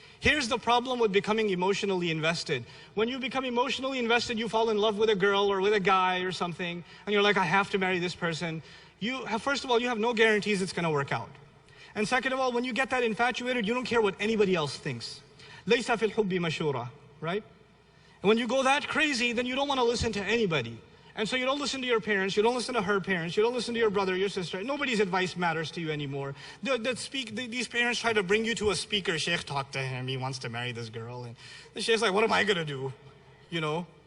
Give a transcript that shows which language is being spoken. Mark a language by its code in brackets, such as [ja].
[en] Here's the problem with becoming emotionally invested. When you become emotionally invested, you fall in love with a girl or with a guy or something, and you're like, I have to marry this person. First of all, you have no guarantees it's going to work out. And second of all, when you get that infatuated, you don't care what anybody else thinks. [ar] لَيْسَ فِي الْحُبِّ مَشُورَةٌ, [en] right? And when you go that crazy, then you don't want to listen to anybody. And so you don't listen to your parents, you don't listen to her parents, you don't listen to your brother, your sister. Nobody's advice matters to you anymore. These parents try to bring you to a speaker. Sheikh, talk to him, he wants to marry this girl. And the Sheikh's like, what am I going to do?